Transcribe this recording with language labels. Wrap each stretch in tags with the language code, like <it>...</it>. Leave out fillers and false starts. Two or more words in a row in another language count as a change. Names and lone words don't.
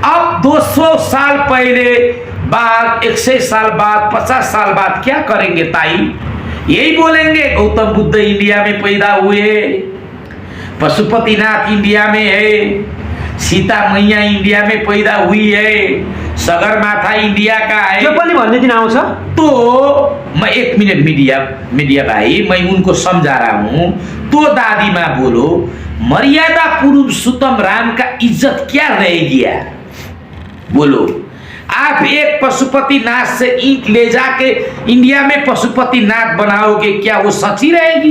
<hi>अब 200 साल पहले बाद, 100 साल बाद, 50 साल बाद क्या करेंगे ताई? यही बोलेंगे गौतम बुद्ध इंडिया में पैदा हुए, पशुपतिनाथ इंडिया में है, सीता मैया इंडिया में पैदा हुई है, सगरमाथा इंडिया का है।</hi> <ne>त्यो पनि भन्ने दिन आउँछ।</ne> <hi>तो मैं 1 मिनट मीडिया भाई, मैं उनको समझा रहा हूं। तो दादी माँ बोलो, मर्यादा पुरुषोत्तम राम का इज्जत क्या रह गया? बोलो, आप एक पशुपतिनाथ से ईंट ले जाके इंडिया में पशुपतिनाथ बनाओगे, क्या वो सच्ची रहेगी?</hi>